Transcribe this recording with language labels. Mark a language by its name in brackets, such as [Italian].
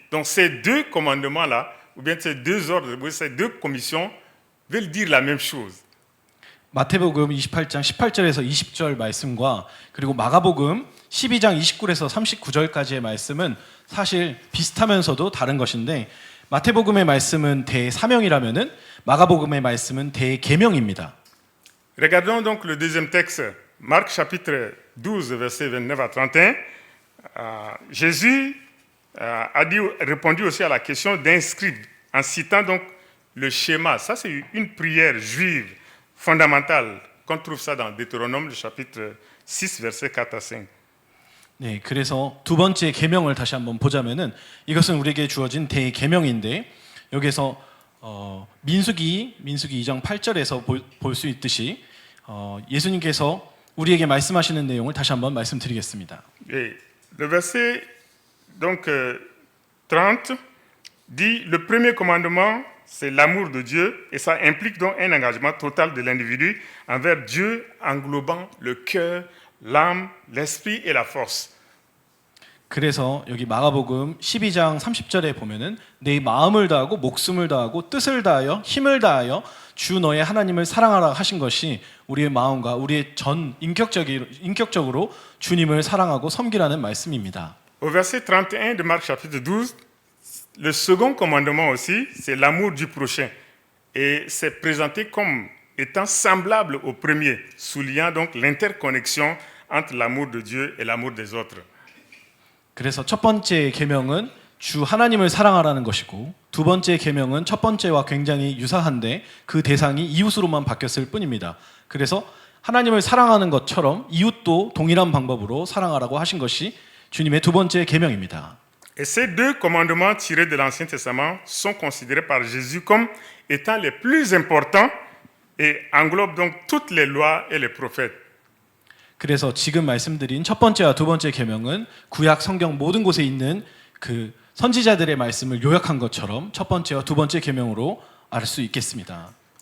[French] Donc ces deux commandements-là, ou bien ces deux ordres, ces deux commissions, veulent dire la même chose. [Korean] 마태복음 28장 18절에서 20절 말씀과 그리고 마가복음 12장 29절에서 39절까지의 말씀은 사실 비슷하면서도 다른 것인데 마태복음의 말씀은 대사명이라면은 마가복음의 말씀은 대계명입니다. [French] Regardons donc le deuxième texte, Marc chapitre 12, versets 29 à 31. Jésus a répondu aussi à la question d'un scribe en citant donc le schéma. Ça, c'est une prière juive fondamentale qu'on trouve ça dans Deutéronome, le chapitre 6, versets 4 à 5. [Korean] 네, 그래서 두 번째 계명을 다시 한번 보자면은 이것은 우리에게 주어진 대계명인데 여기서 민수기 2장 8절에서 볼 수 있듯이 예수님께서 우리에게 말씀하시는 내용을 다시 한번 말씀드리겠습니다. [French] Et le verset donc 30 dit le premier commandement c'est l'amour de Dieu et ça implique donc un engagement total de l'individu envers Dieu englobant le cœur, l'âme, l'esprit et la force. [Korean] 그래서 여기 마가복음 12장 30절에 보면은 내 마음을 다하고 목숨을 다하고 뜻을 다하여 힘을 다하여 주 너의 하나님을 사랑하라 하신 것이 우리의 마음과 우리의 전 인격적으로 주님을 사랑하고 섬기라는 말씀입니다. [French] Au verset 31 de Marc chapitre 12, le second commandement aussi, c'est l'amour du prochain. Et c'est présenté comme étant semblable au premier, soulignant donc l'interconnexion entre l'amour de Dieu et l'amour des autres. [Korean] 그래서 첫 번째 계명은 주 하나님을 사랑하라는 것이고 두 번째 계명은 첫 번째와 굉장히 유사한데 그 대상이 이웃으로만 바뀌었을 뿐입니다. 그래서 하나님을 사랑하는 것처럼 이웃도 동일한 방법으로 사랑하라고 하신 것이 주님의 두 번째 계명입니다. [French] Et ces deux commandements tirés de l'Ancien Testament sont considérés par Jésus comme étant les plus importants et englobent donc toutes les lois et les prophètes. [Korean] 그래서 지금 말씀드린 첫 번째와 두 번째 계명은 구약 성경 모든 곳에 있는 그 선지자들의 말씀을 요약한 것처럼 첫 번째와 두 번째 계명으로 알 수 있겠습니다.